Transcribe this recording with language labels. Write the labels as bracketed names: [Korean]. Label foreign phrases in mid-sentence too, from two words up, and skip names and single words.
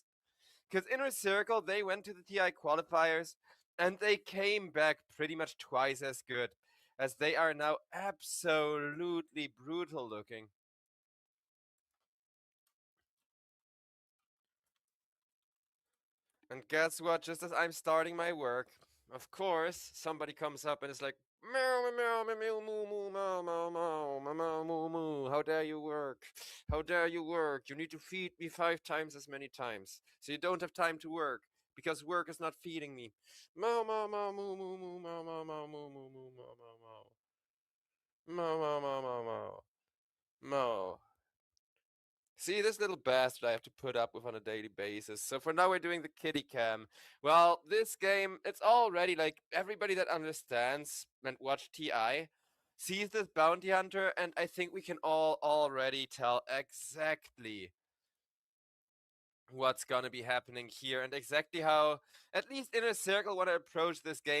[English] Because Inner Circle, they went to the TI qualifiers and they came back pretty much twice as good, as they are now absolutely brutal looking. And guess what? Just as I'm starting my work, of course, somebody comes up and is like, meow, meow, meow, meow, moo, moo, meow, meow, meow, meow, meow, moo, moo. How dare you work? How dare you work? You need to feed me 5 times as many times. So you don't have time to work, because work is not feeding me. Meow, meow, meow, moo, moo, moo, meow, meow, meow, moo, moo, moo, meow, meow, meow. Meow, meow, meow, meow, meow. Meow. See, this little bastard I have to put up with on a daily basis. So for now, we're doing the kitty cam. Well, this game, it's already like everybody that understands and watched TI sees this bounty hunter, and I think we can all already tell exactly what's gonna be happening here and exactly how, at least Inner Circle, want to approach this game.